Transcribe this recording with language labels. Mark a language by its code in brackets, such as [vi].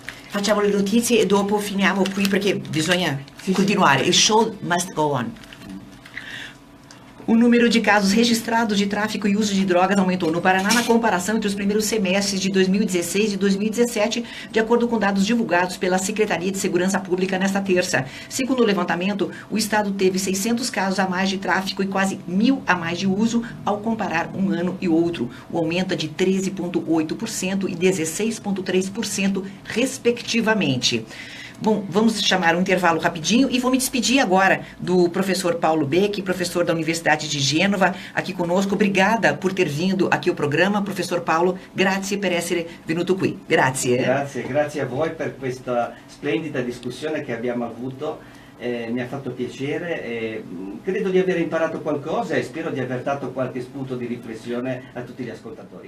[it] Facciamo le notizie e dopo finiamo qui perché bisogna continuare. [en] Il show must go on. [pt] O número de casos registrados de tráfico e uso de drogas aumentou no Paraná na comparação entre os primeiros semestres de 2016 e 2017, de acordo com dados divulgados pela Secretaria de Segurança Pública nesta terça. Segundo o levantamento, o estado teve 600 casos a mais de tráfico e quase 1.000 a mais de uso ao comparar um ano e outro. O aumento é de 13,8% e 16,3%, respectivamente. Bom, vamos chamar um intervalo rapidinho e vou me despedir agora do professor Paulo Becchi, professor da Universidade de Gênova, aqui conosco. Obrigada por ter vindo aqui ao programa. [it] Professor Paulo, grazie per essere venuto qui. Grazie. Grazie a voi per questa splendida discussione che abbiamo avuto. Mi ha fatto piacere e credo di aver imparato qualcosa e spero di aver dato qualche spunto di riflessione a tutti gli ascoltatori.